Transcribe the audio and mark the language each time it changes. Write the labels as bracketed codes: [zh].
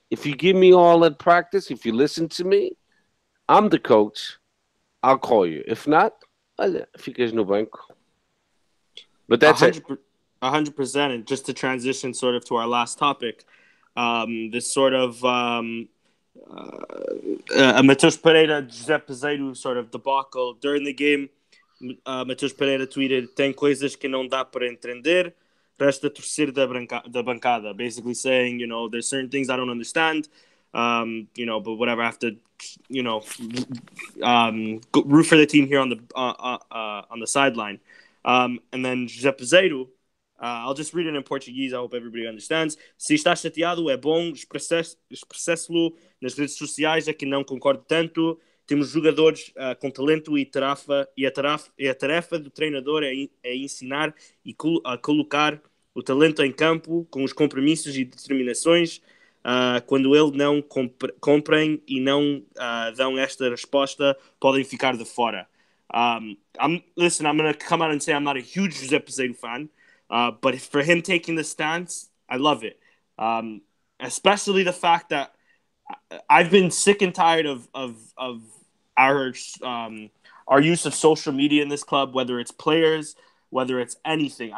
[en] If you give me all at practice, if you listen to me, I'm the coach. I'll call you. If not, [pt] olha, ficas no banco. [en] But that's 100%. And just to transition sort of to our last topic, this sort of Matheus Pereira, José Peseiro sort of debacle during the game. [pt] Matheus Pereira tweeted: "Tem coisas que não dá para entender, resta torcer da bancada." [en] Basically saying, there's certain things I don't understand, but whatever, I have to, root for the team here on the sideline. And then José Peseiro, I'll just read it in Portuguese. I hope everybody understands. [pt] Se está chateado, é bom expresse-lo nas redes sociais. É que não concordo tanto. Temos jogadores com talento e a tarefa do treinador é ensinar e colocar o talento em campo com os compromissos e determinações. Quando ele não comprem e não dão esta resposta, podem ficar de fora. [en] I'm going to come out and say I'm not a huge José Peseiro fan, but for him taking the stance, I love it. Especially the fact that I've been sick and tired of our use of social media in this club, whether it's players, whether it's anything.